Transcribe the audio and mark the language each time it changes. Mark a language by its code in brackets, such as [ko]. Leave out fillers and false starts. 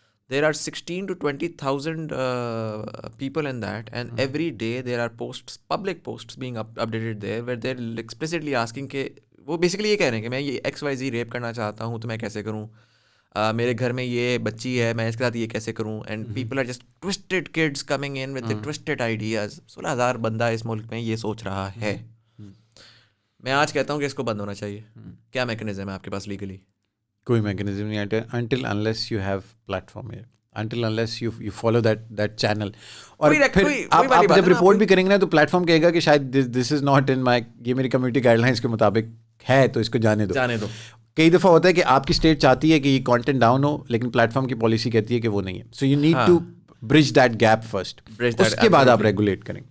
[en] there are 16,000 to 20,000 people in that, and every day there are posts, public posts being updated there where they're explicitly asking [ur] کہ وہ basically یہ کہہ رہے ہیں کہ میں یہ XYZ ریپ کرنا چاہتا ہوں تو میں کیسے کروں, میرے گھر میں یہ بچی ہے میں اس کے ساتھ یہ کیسے کروں. [en] And people are just toasted kids coming in with toasted ideas. [ur] 16,000 بندہ اس ملک میں یہ سوچ رہا ہے. میں آج کہتا ہوں کہ اس کو بند ہونا چاہیے. کیا میکنزم ہے آپ کے پاس لیگلی؟ کوئی میکنزم نہیں ہے [en] until unless you have platform here, until unless you follow that channel. [ur] اور پھر آپ جب رپورٹ بھی کریں گے نا تو پلیٹ فارم کہے گا کہ شاید [en] this is not in my, [ur] یہ میری کمیونٹی گائیڈ لائنس کے مطابق ہے تو اس کو جانے دو. کئی دفعہ ہوتا ہے کہ آپ کی اسٹیٹ چاہتی ہے کہ یہ کانٹینٹ ڈاؤن ہو, لیکن پلیٹ فارم کی پالیسی کہتی ہے کہ وہ نہیں ہے. [en] so you need to bridge that gap first, [ur] اس کے بعد آپ ریگولیٹ کریں.